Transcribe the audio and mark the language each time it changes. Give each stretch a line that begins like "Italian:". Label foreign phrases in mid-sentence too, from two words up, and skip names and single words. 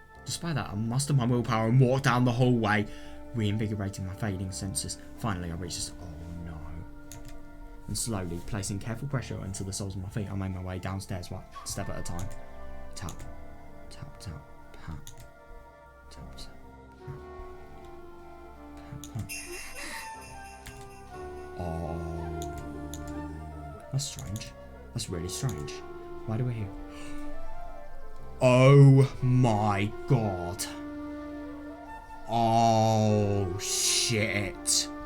English: Despite that, I mustered my willpower and walked down the hallway, reinvigorating my fading senses. Finally, I reached this. Oh no. And slowly, placing careful pressure into the soles of my feet, I made my way downstairs, one step at a time. Tap, tap, tap, pat. Tap, tap, pat. Pat, pat. Oh. That's strange. That's really strange. Why do we hear? Oh my god. Oh shit.